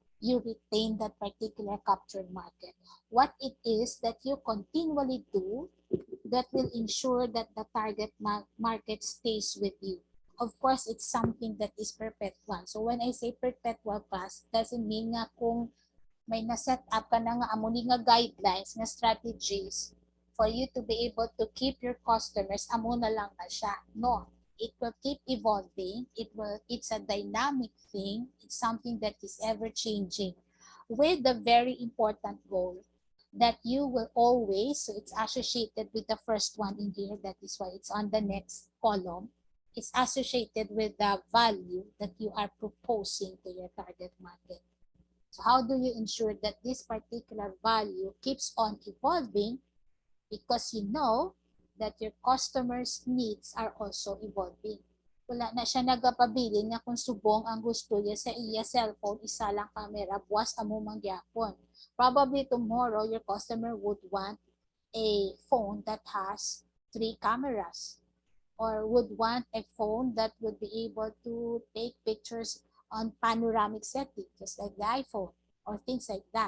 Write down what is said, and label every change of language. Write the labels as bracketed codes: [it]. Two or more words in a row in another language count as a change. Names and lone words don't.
[en] You retain that particular captured market. What it is that you continually do that will ensure that the target market stays with you. Of course, it's something that is perpetual. So when I say perpetual class, doesn't mean [hil] nga kung may na-set up ka na nga amuni [en] nga guidelines, nga strategies for you to be able to keep your customers, [hil] amo na lang na siya. [en] No, it will keep evolving. It's a dynamic thing. It's something that is ever changing with the very important goal that you will always, so it's associated with the first one in here, that is why it's on the next column. It's associated with the value that you are proposing to your target market. So how do you ensure that this particular value keeps on evolving? Because you know that your customers' needs are also evolving. [hil] Wala na siya nagapabilin nga kung subong ang gusto niya sa iya cellphone, isa lang camera, buwas amo mangyapon. [en] Probably tomorrow, your customer would want a phone that has 3 cameras, or would want a phone that would be able to take pictures on panoramic setting, just like the iPhone, or things like that.